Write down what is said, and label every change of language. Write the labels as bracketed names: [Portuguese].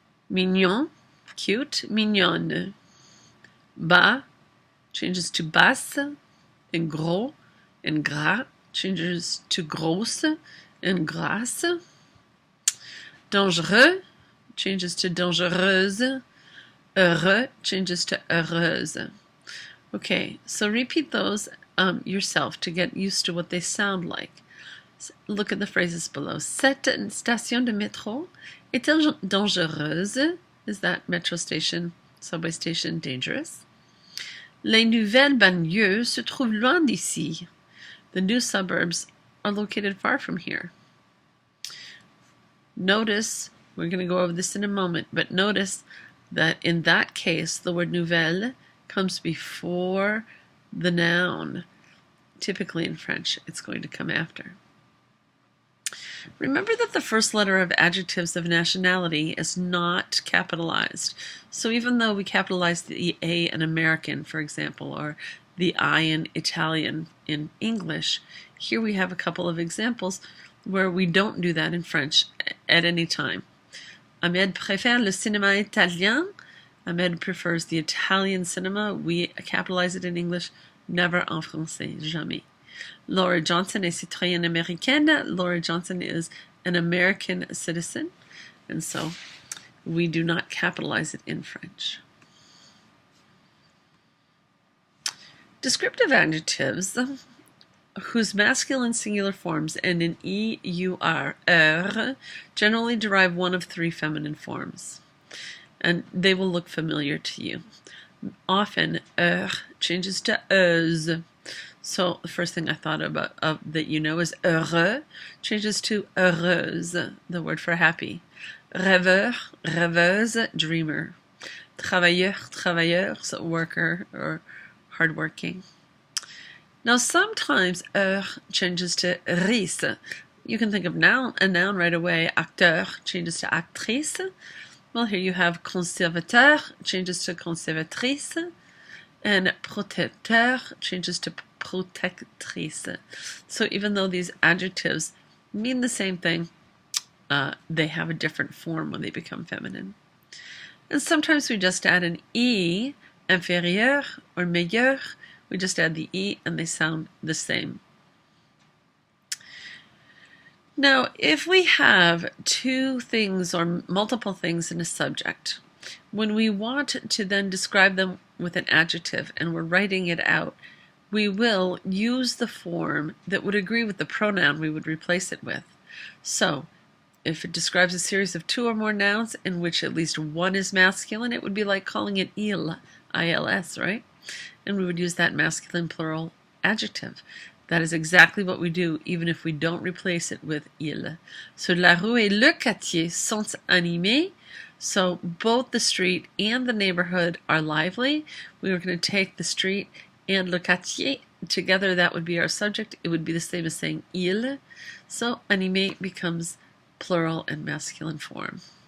[English] Mignon, cute, mignonne. Bas changes to basse, and gros, and gras changes to grosse and grasse. Dangereux changes to dangereuse. Heureux changes to heureuse. Okay, so repeat those yourself to get used to what they sound like. Look at the phrases below. [French] Cette station de métro est-elle dangereuse? [English] Is that metro station, subway station dangerous? [French] Les nouvelles banlieues se trouvent loin d'ici. [English] The new suburbs are located far from here. Notice, we're going to go over this in a moment, but notice that in that case, the word nouvelle comes before the noun. Typically in French, it's going to come after. Remember that the first letter of adjectives of nationality is not capitalized. So even though we capitalize the A in American, for example, or the I in Italian in English, here we have a couple of examples where we don't do that in French at any time. [French] Ahmed préfère le cinéma italien. [English] Ahmed prefers the Italian cinema. We capitalize it in English, never [French] en français, jamais. Laura Johnson est citoyenne américaine. [English] Laura Johnson is an American citizen, and so we do not capitalize it in French. Descriptive adjectives whose masculine singular forms end in EUR generally derive one of three feminine forms, and they will look familiar to you. Often, changes to euse. So the first thing I thought about that you know is heureux changes to heureuse, the word for happy. Rêveur, rêveuse, dreamer. Travailleur, travailleuse, worker or hardworking. Now sometimes changes to rise. You can think of a noun right away. Acteur changes to actrice. Well, here you have conservateur changes to conservatrice, and protecteur changes to protectrice. So even though these adjectives mean the same thing, they have a different form when they become feminine. And sometimes we just add an E, inférieur or meilleur. We just add the E and they sound the same. Now, if we have two things or multiple things in a subject, when we want to then describe them with an adjective and we're writing it out, we will use the form that would agree with the pronoun we would replace it with. So, if it describes a series of two or more nouns in which at least one is masculine, it would be like calling it il, I-L-S, right? And we would use that masculine plural adjective. That is exactly what we do, even if we don't replace it with il. [French] So, la rue et le quartier sont animés. [English] So, both the street and the neighborhood are lively. We are going to take the street and le quartier together. That would be our subject. It would be the same as saying il. So, animé becomes plural and masculine form.